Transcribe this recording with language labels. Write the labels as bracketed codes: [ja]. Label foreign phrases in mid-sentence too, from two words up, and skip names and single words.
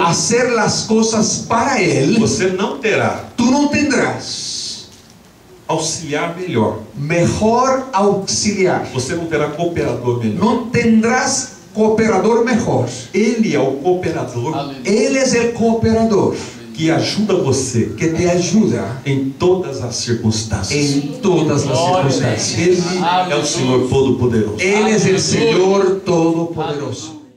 [es] hacer las cosas para Él, [pt] você não terá [es] tú no tendrás [pt] auxiliar melhor, [es] mejor auxiliar, [pt] você não terá cooperador melhor. [es] no tendrás cooperador mejor. [pt] Ele é o cooperador [es] Él es el cooperador [pt] que ajuda você [es] que te ayuda [pt] em todas as circunstâncias. [es] en todas las circunstancias. [pt] Ele é o Senhor Todo-Poderoso. [es] Él es el Señor Todopoderoso.